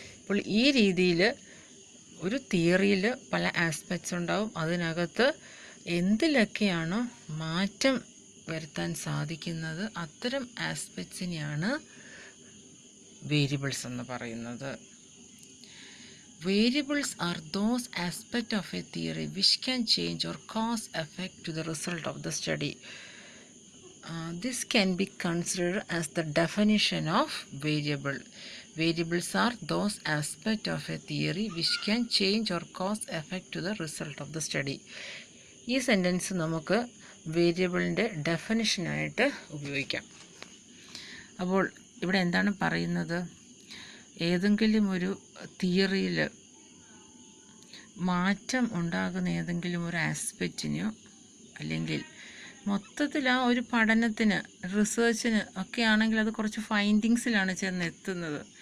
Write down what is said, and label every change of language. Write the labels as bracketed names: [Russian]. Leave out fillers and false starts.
[Malayalam] അപ്പോൾ ഈ രീതിയിൽ ഒരു തിയറിയിൽ പല ആസ്പെക്ട്സ് ഉണ്ടാവും. അതിനകത്ത് എന്തിലൊക്കെയാണ് മാറ്റം വരുത്താൻ സാധിക്കുന്നത് അത്തരം ആസ്പെക്ട്സിനെയാണ് വേരിയബിൾസ് എന്ന് പറയുന്നത്. [English] Variables are those aspects of a theory which can change or cause effect to the result of the study. This can be considered as the definition of variable. Variables are those aspects of a theory which can change or cause effect to the result of the study. [Malayalam] ഈ sentence നമുക്ക് വേരിയബിളിൻ്റെ ഡെഫിനിഷനായിട്ട് ഉപയോഗിക്കാം. അപ്പോൾ ഇവിടെ എന്താണ് പറയുന്നത്? ഏതെങ്കിലും ഒരു തിയറിയിൽ മാറ്റം ഉണ്ടാകുന്ന ഏതെങ്കിലും ഒരു ആസ്പെക്റ്റിനെയോ അല്ലെങ്കിൽ മൊത്തത്തിൽ ആ ഒരു പഠനത്തിന്, റിസേർച്ചിന് ഒക്കെ ആണെങ്കിൽ അത് കുറച്ച് ഫൈൻഡിങ്സിലാണ് ചെന്നെത്തുന്നത്.